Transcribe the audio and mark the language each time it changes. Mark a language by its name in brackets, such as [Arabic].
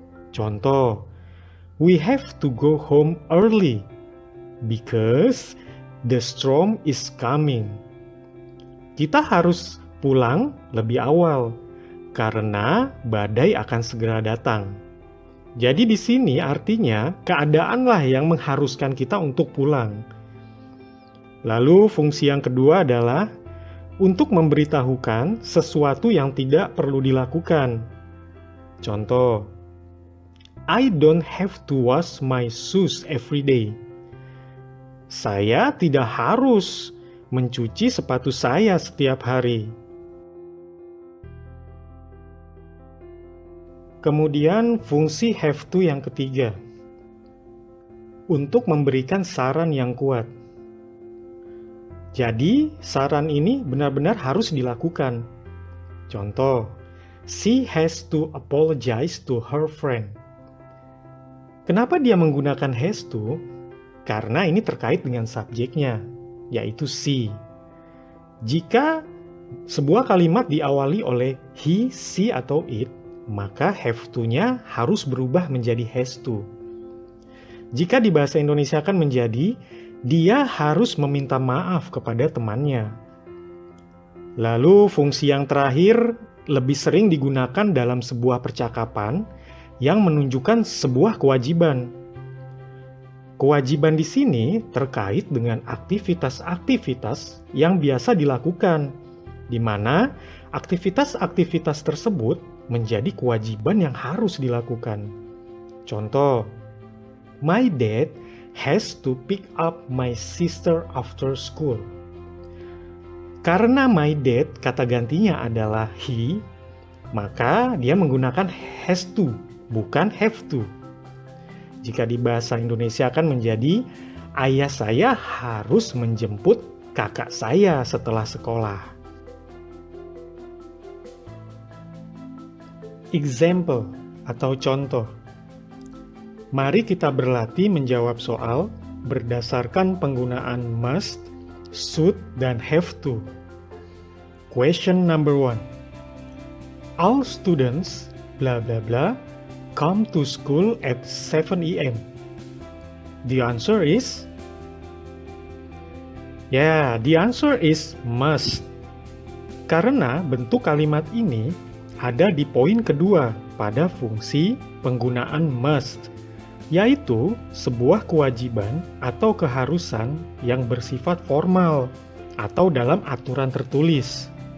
[Indonesian] Contoh, [English] we have to go home early because the storm is coming. [Indonesian] Kita harus pulang lebih awal karena badai akan segera datang. Jadi di sini artinya keadaanlah yang mengharuskan kita untuk pulang. Lalu fungsi yang kedua adalah untuk memberitahukan sesuatu yang tidak perlu dilakukan. Contoh, [English] I don't have to wash my shoes every day. [Indonesian] Saya tidak harus mencuci sepatu saya setiap hari. Kemudian fungsi have to yang ketiga, untuk memberikan saran yang kuat. Jadi, saran ini benar-benar harus dilakukan. Contoh, [English] she has to apologize to her friend. [Indonesian] Kenapa dia menggunakan has to? Karena ini terkait dengan subjeknya, yaitu she. Jika sebuah kalimat diawali oleh he, she, atau it, maka have to-nya harus berubah menjadi has to. Jika di bahasa Indonesia akan menjadi dia harus meminta maaf kepada temannya. Lalu fungsi yang terakhir lebih sering digunakan dalam sebuah percakapan yang menunjukkan sebuah kewajiban. Kewajiban di sini terkait dengan aktivitas-aktivitas yang biasa dilakukan, di mana aktivitas-aktivitas tersebut menjadi kewajiban yang harus dilakukan. Contoh, [English] my dad has to pick up my sister after school. [Indonesian] Karena [English] my dad [Indonesian] kata gantinya adalah he, maka dia menggunakan has to, bukan have to. Jika di bahasa Indonesia akan menjadi ayah saya harus menjemput kakak saya setelah sekolah. [English] Example [Indonesian] atau contoh. Mari kita berlatih menjawab soal berdasarkan penggunaan must, should, dan have to. [English] Question number 1. All students blah blah blah come to school at 7 a.m. The answer is the answer is must. [Indonesian] Karena bentuk kalimat ini ada di poin kedua pada fungsi penggunaan must, yaitu sebuah kewajiban atau keharusan yang bersifat formal atau dalam aturan tertulis.